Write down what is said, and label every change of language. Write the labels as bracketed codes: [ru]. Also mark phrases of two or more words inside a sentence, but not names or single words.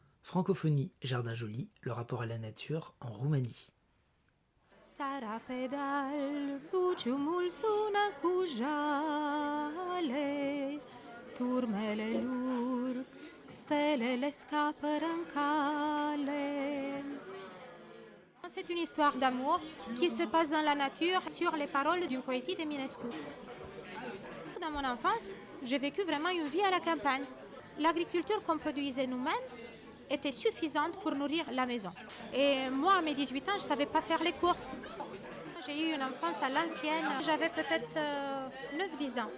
[fr] Francophonie, Jardin Joli, le rapport à la nature en Roumanie. [ro] Sara pedal, buciumul sună cu jale, turmele lurg, stelele scapără în cale. [fr] C'est une histoire d'amour qui se passe dans la nature sur les paroles d'une poésie de Minescu. Dans mon enfance, j'ai vécu vraiment une vie à la campagne. L'agriculture qu'on produisait nous-mêmes était suffisante pour nourrir la maison. Et moi, à mes 18 ans, je ne savais pas faire les courses. J'ai eu une enfance à l'ancienne, j'avais peut-être 9-10 ans.